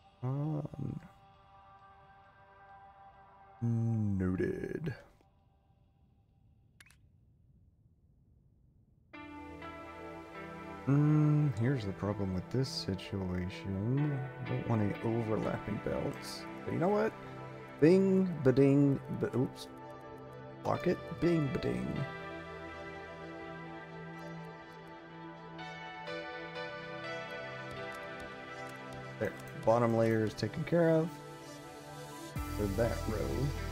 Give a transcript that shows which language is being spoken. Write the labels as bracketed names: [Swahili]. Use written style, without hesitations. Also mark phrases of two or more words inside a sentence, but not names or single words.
[English] Noted. Here's the problem with this situation. I don't want any overlapping belts. But you know what? Bing, ba-ding, oops. Block it. Bing, ba-ding. There. Bottom layer is taken care of. For that row.